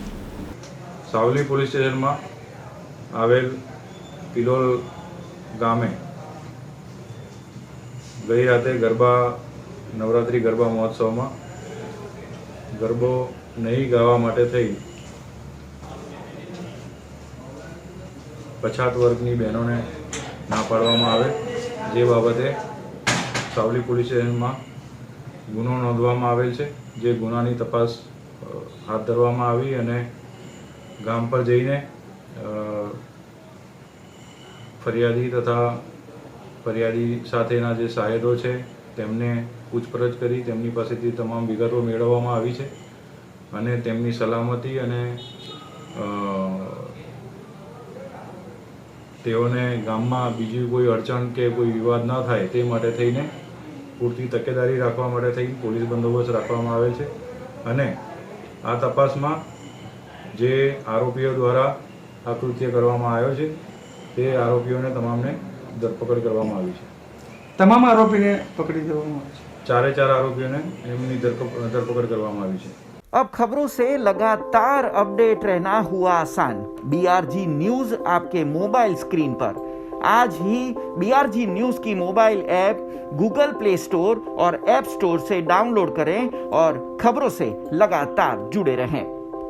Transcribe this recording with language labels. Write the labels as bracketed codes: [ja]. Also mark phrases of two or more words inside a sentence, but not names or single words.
[gu] સાવલી પોલીસ સ્ટેશનમાં આવેલ પિલોલ ગામે ગઈ રાતે ગરબા નવરાત્રિ ગરબા મહોત્સવમાં ગરબો નહીં ગાવા માટે થઈ પછાત વર્ગની બહેનોને ના પાડવામાં આવે, જે બાબતે સાવલી પોલીસ સ્ટેશનમાં ગુનો નોંધવામાં આવેલ છે. જે ગુનાની તપાસ હાથ ધરવામાં આવી અને ગામ પર જઈને ફરિયાદી તથા ફરિયાદી સાથેના જે સાહેદો છે તેમને પૂછપરછ કરી તેમની પાસેથી તમામ વિગતો મેળવવામાં આવી છે અને તેમની સલામતી અને તેઓને ગામમાં બીજી કોઈ અડચણ કે કોઈ વિવાદ ન થાય તે માટે થઈને પૂરતી તકેદારી રાખવા માટે થઈ પોલીસ બંદોબસ્ત રાખવામાં આવેલ છે અને આ તપાસમાં જે આરોપીઓ દ્વારા આ કૃત્ય કરવામાં આવ્યો છે તે આરોપીઓને તમામને ધરપકડ કરવામાં આવી છે. તમામ આરોપીને પકડી દેવામાં આવ્યા છે. 4 આરોપીઓને એમની ધરપકડ કરવામાં આવી છે. [hi] अब खबरों से लगातार अपडेट रहना हुआ आसान. BRG न्यूज आपके मोबाइल स्क्रीन पर. आज ही BRG न्यूज की मोबाइल ऐप गूगल प्ले स्टोर और ऐप स्टोर से डाउनलोड करें और खबरों से लगातार जुड़े रहें.